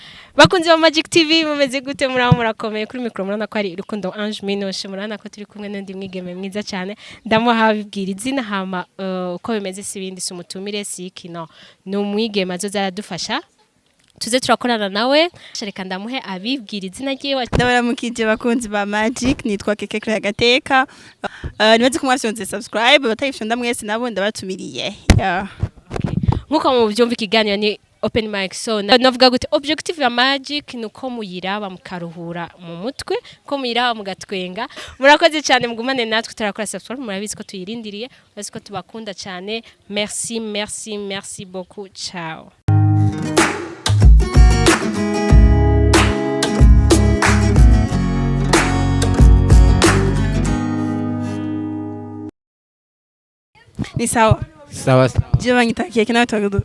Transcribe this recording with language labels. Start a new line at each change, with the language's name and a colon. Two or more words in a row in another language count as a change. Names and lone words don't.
Rundi: bakunze ba Magic TV mumeze gute muraho murakomeye kuri micro murana ko ari Rukundo Ange Minoshe murana ko turi kumwe n'undi mwigeme mwiza cyane ndamuha bibwira izina hama uko bimeze sibindi sumutumire sikino ni umwigeme azoza aradufasha tuze turakorana nawe reka ndamuhe abibwira izina ryiwe ndabaramukije bakunzi ba Magic nitwa Keke Gateka nibaze ko mwafyonze subscribe batayifyonda mwese nabo ndabatumiriye nkuko mu byumva ikiganiro ni
English: open mic
Rundi: so navuga gute objective ya Magic nuko muyiraba mukaruhura mu mutwe ko muyiraba mugatwenga murakoze cyane mugumane natwe turakora subscribe murabizi ko tuyirindiriye murabizi ko tubakunda cyane
French: merci beaucoup
Rundi: ciao ni sawa je banyita Keke nawe twagudu